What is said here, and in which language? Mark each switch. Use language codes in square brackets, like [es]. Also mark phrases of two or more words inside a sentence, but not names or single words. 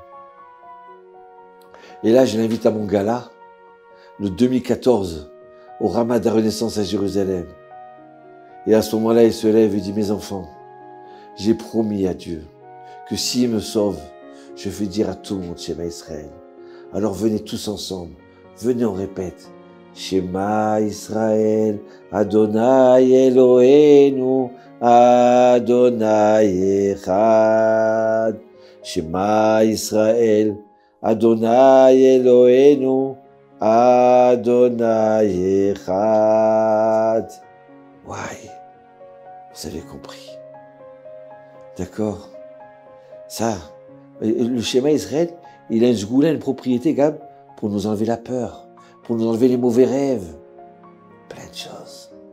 [fr] Et là, je l'invite à mon gala, le 2014, au Rama de la Renaissance à Jérusalem. Et à ce moment-là, il se lève et dit, mes enfants, j'ai promis à Dieu que s'il me sauve, je vais dire à tout le monde [he] שמע ישראל. [fr] Alors venez tous ensemble, venez, on répète. [he] שמע ישראל, אדוני אלוהינו, אדוני אחד. שמע ישראל, אדוני אלוהינו, אדוני אחד. [fr] Ouais, vous avez compris. D'accord? Ça, le [he] שמע ישראל, [fr] il a une sgoula, une propriété, Gab, pour nous enlever la peur, pour nous enlever les mauvais rêves. Plein de choses.